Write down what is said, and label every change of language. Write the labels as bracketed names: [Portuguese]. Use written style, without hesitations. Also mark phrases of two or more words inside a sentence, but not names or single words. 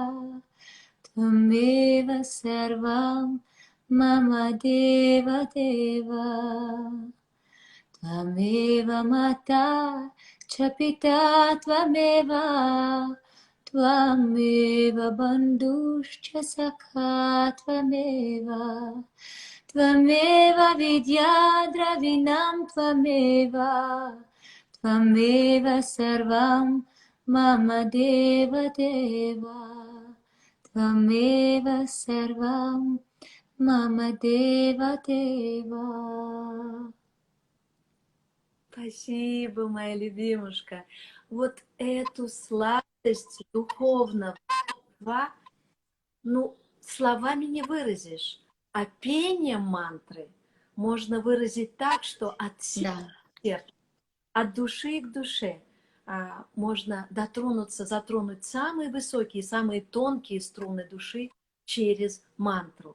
[Sanskrit] त्वमेव सर्वम् मम देव देव, त्वमेव माता चपिता त्वमेव, त्वमेव बन्धुश्च सखा त्वमेव, त्वमेव विद्या द्रविणम् त्वमेव, त्वमेव सर्वम् मम देव देव. त्वमेव सर्वम् मम देव देव. [Russian] Спасибо, моя любимушка. Вот эту сладость духовного, ну, словами не выразишь, а пением мантры можно выразить так, что от сердца, от души к душе можно дотронуться, затронуть самые высокие, самые тонкие струны души через мантру.